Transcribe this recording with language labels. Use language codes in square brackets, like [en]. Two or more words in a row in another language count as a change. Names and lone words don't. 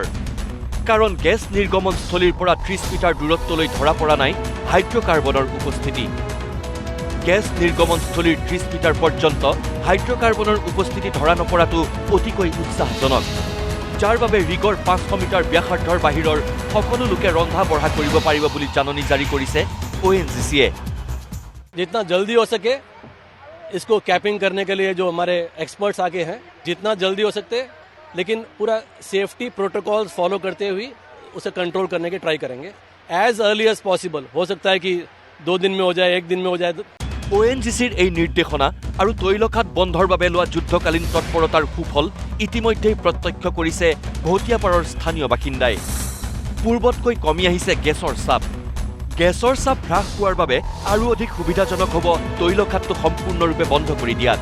[as] কাৰণ গেছ নিৰ্গমনস্থলীৰ পৰা 30 মিটাৰ দূৰত্বলৈ ধৰা পৰা নাই হাইড্ৰকাৰ্বনৰ উপস্থিতি। গেছ নিৰ্গমনস্থলীৰ 30 মিটাৰ পৰ্যন্ত হাইড্ৰকাৰ্বনৰ উপস্থিতি ধৰা নপৰাটো অতিকৈ উৎসাহজনক, যাৰ বাবে ৰিগৰ 500 মিটাৰ ব্যাসাৰ্ধৰ বাহিৰৰ সকলো লোকে ৰন্ধা বঢ়া কৰিব পাৰিব বুলি জাননী জাৰি কৰিছে ONGCয়ে। [hi] जितना जल्दी हो सके इसको कैपिंग करने के लिए जो हमारे एक्सपर्ट्स आगे हैं, जितना जल्दी हो सकते लेकिन पूरा [en] safety protocols follow [hi] करते हुए उसे कंट्रोल करने की ट्राई करेंगे [en] as early as possible. [hi] हो सकता है कि 2 दिन में हो जाए, 1 दिन में हो जाए। [as] ONGCৰ এই নিৰ্দেশনা আৰু তৈলখাট বন্ধৰ বাবে লোৱা যুদ্ধকালীন তৎপৰতাৰ সুফল ইতিমধ্যেই প্ৰত্যক্ষ কৰিছে ভটিয়াপাৰৰ স্থানীয় বাসিন্দাই। পূৰ্বতকৈ কমি আহিছে গেছৰ চাপ। গেছৰ চাপ হ্ৰাস পোৱাৰ বাবে আৰু অধিক সুবিধাজনক হ'ব তৈলখাটটো সম্পূৰ্ণৰূপে বন্ধ কৰি দিয়াত।